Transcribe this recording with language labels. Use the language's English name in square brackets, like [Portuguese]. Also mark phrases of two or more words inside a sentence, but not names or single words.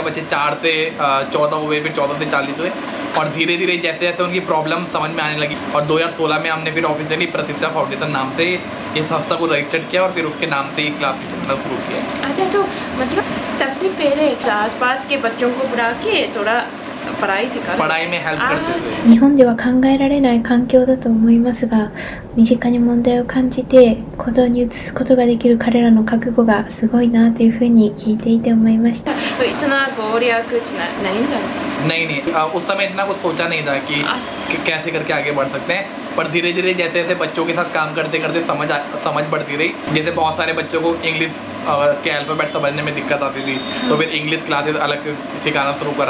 [Hindi] बच्चे 4 से 14 हुए, फिर 14 से 40 हुए और धीरे धीरे जैसे जैसे उनकी प्रॉब्लम समझ में आने लगी और 2016 में हमने फिर ऑफिशियली प्रतिष्ठा फाउंडेशन नाम से इस संस्था को रजिस्टर्ड किया और फिर उसके नाम से ही क्लास चलना शुरू किया। अच्छा, तो मतलब सबसे पहले आसपास के बच्चों को बुला के थोड़ा पढ़ाई में हेल्प करते थे। [Japanese] 日本では考えられない環境だと思いますが、身近に問題を感じて行動に移すことができる彼らの覚悟がすごいなというふうに聞いていて思いました。 [Hindi] तो इतना गौर या कुछ नहीं था? नहीं, उस समय इतना कुछ सोचा नहीं था कि कैसे करके आगे बढ़ सकते हैं। पर धीरे धीरे जैसे जैसे बच्चों के साथ काम करते करते समझ बढ़ती रही। जैसे बहुत सारे बच्चों को इंग्लिश के अल्फ़ाबेट समझने में दिक्कत आती थी, तो फिर [English] English classes [Hindi] अलग से सिखाना शुरू करा।